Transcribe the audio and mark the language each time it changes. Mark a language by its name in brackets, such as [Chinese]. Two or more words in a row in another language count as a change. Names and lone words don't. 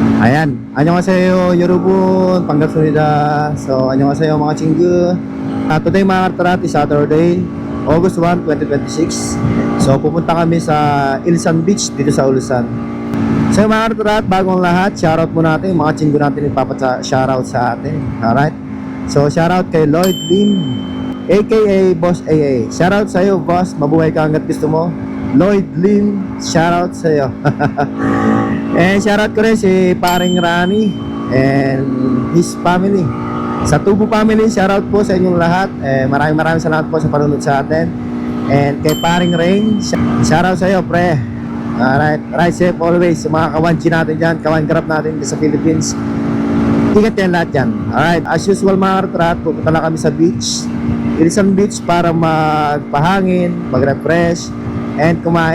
[Filipino] Ayan, [Korean] annyeonghaseyo 여러분, 반갑습니다. [Filipino] So, annyeonghaseyo mga chinggu. Today mga kartarat [English] is Saturday, August 1, 2026. [Filipino] So, pupunta kami sa Ilsan Beach dito sa Ulsan. So, mga kartarat, bagong lahat, shoutout mo natin, mga chinggu natin shoutout sa atin. Alright? So, shoutout kay Lloyd Lim, aka Boss AA. Shoutout sa iyo, boss. Mabuhay ka hanggat gusto mo. Lloyd Lim, shoutout sa iyo. And shoutout ko rin si Paring Rani [English] and his family. [Filipino] Sa Tubo family, shoutout po sa inyong lahat. Maraming salamat po sa panunod sa atin. And kay Paring Rain, shoutout sa iyo, pre. Alright, [English] ride safe always [Filipino] sa mga kawanchi natin dyan, kawan-grab natin sa Philippines. Ingat yan lahat yan. Alright, [English] as usual [Filipino] mga kartrat, pupunta lang kami sa beach, Ilsan Beach, para magpahangin, mag-refresh, and kumain.